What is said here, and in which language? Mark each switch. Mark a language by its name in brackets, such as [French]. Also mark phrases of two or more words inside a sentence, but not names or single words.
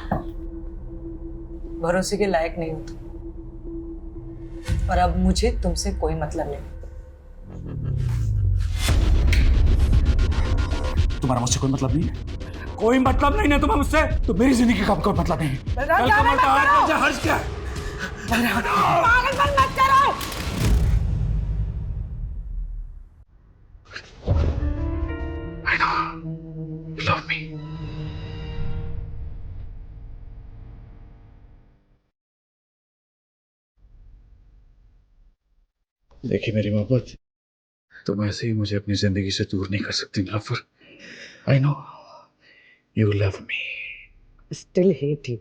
[Hindi] भरोसे के लायक नहीं हो तुम। और अब मुझे तुमसे कोई मतलब नहीं। तुम्हारा मुझसे कोई मतलब नहीं है? कोई मतलब नहीं है तुम्हें मुझसे? तो मेरी जिंदगी का कोई मतलब नहीं है। कल का मरता आज का हर्ष क्या है? पागलपन मत करो। [English] I know. You love me. [Hindi] देखिए मेरी मोहब्बत, तुम ऐसे ही मुझे अपनी जिंदगी से दूर नहीं कर सकती नीलोफर। [English] I know you love me. Still hate you.